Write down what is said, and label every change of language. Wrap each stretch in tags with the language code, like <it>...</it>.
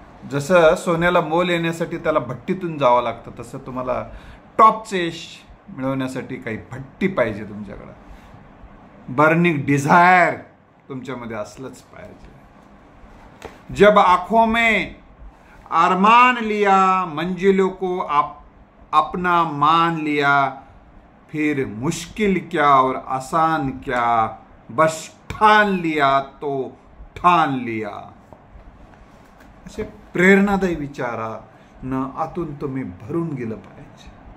<mr>जसं सोन्याला मोल येण्यासाठी त्याला भट्टीतून जावं लागतं, तसं तुम्हाला टॉपचे यश मिळवण्यासाठी काही भट्टी पाहिजे। तुमच्याकडे बर्निंग डिझायर तुमच्यामध्ये असलंच पाहिजे।</mr> <hi>जब आंखों में अरमान लिया, मंजिलों को अपना मान लिया, फिर मुश्किल क्या और आसान क्या, बस ठान लिया तो ठान लिया।</hi> <mr>असे प्रेरणादायी विचारानं आतून तुम्ही भरून गेलं पाहिजे।</mr>